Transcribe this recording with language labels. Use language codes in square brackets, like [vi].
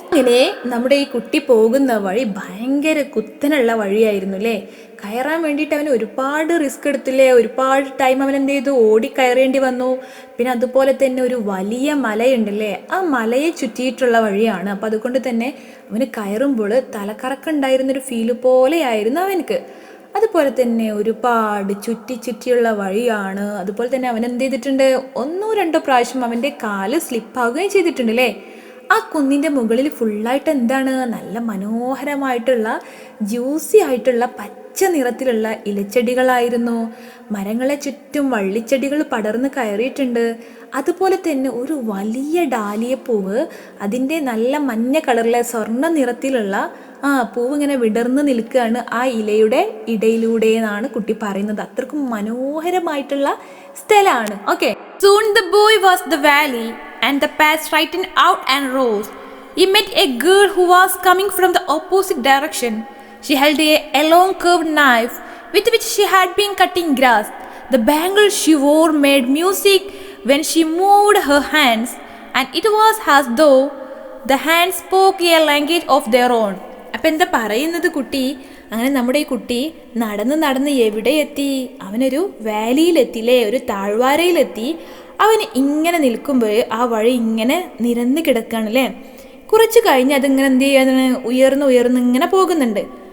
[ml] അങ്ങനെ നമ്മുടെ ഈ കുട്ടി പോകുന്ന വഴി ഭയങ്കര കുത്തനുള്ള വഴിയായിരുന്നു അല്ലേ. കയറാൻ വേണ്ടിയിട്ട് അവന് ഒരുപാട് റിസ്ക് എടുത്തില്ലേ, ഒരുപാട് ടൈം അവൻ എന്ത് ചെയ്തു, ഓടി കയറേണ്ടി വന്നു. പിന്നെ അതുപോലെ തന്നെ ഒരു വലിയ മലയുണ്ടല്ലേ, ആ മലയെ ചുറ്റിയിട്ടുള്ള വഴിയാണ്. അപ്പം അതുകൊണ്ട് തന്നെ അവന് കയറുമ്പോൾ തലക്കറക്കുണ്ടായിരുന്നൊരു ഫീല് പോലെയായിരുന്നു അവനക്ക്. അതുപോലെ തന്നെ ഒരുപാട് ചുറ്റിയുള്ള വഴിയാണ്. അതുപോലെ തന്നെ അവൻ എന്ത് ചെയ്തിട്ടുണ്ട്, 1-2 പ്രാവശ്യം അവൻ്റെ കാല് സ്ലിപ്പാവുകയും ചെയ്തിട്ടുണ്ട് അല്ലേ. ആ കുന്നിൻ്റെ മുകളിൽ ഫുള്ളായിട്ട് എന്താണ്, നല്ല മനോഹരമായിട്ടുള്ള ജ്യൂസി ആയിട്ടുള്ള പച്ച നിറത്തിലുള്ള ഇലച്ചെടികളായിരുന്നു. മരങ്ങളെ ചുറ്റും വള്ളിച്ചെടികൾ പടർന്ന് കയറിയിട്ടുണ്ട്. അതുപോലെ തന്നെ ഒരു വലിയ ഡാലിയപ്പൂവ്, അതിൻ്റെ നല്ല മഞ്ഞ കളറിലെ സ്വർണ്ണ നിറത്തിലുള്ള പൂവ് ഇങ്ങനെ വിടർന്ന് നിൽക്കുകയാണ് ആ ഇലയുടെ ഇടയിലൂടെ എന്നാണ് കുട്ടി പറയുന്നത്. അത്രക്കും മനോഹരമായിട്ടുള്ള സ്ഥലമാണ്. [en] Okay, soon the boy was the valley and the path straightened out and rose. He met a girl who was coming from the opposite direction. She held a long curved knife with which she had been cutting grass. The bangles she wore made music when she moved her hands, and it was as though the hands spoke a language of their own. [ml] അപ്പം എന്താ പറയുന്നത് കുട്ടി, അങ്ങനെ നമ്മുടെ ഈ കുട്ടി നടന്ന് എവിടെ എത്തി, അവനൊരു വാലിയിലെത്തില്ലേ, ഒരു താഴ്വാരയിലെത്തി. അവന് ഇങ്ങനെ നിൽക്കുമ്പോൾ ആ വഴി ഇങ്ങനെ നിരന്ന് കിടക്കുകയാണല്ലേ. കുറച്ച് കഴിഞ്ഞ് അതിങ്ങനെ എന്ത് ചെയ്യാനാണ്, ഉയർന്ന് ഇങ്ങനെ പോകുന്നുണ്ട്.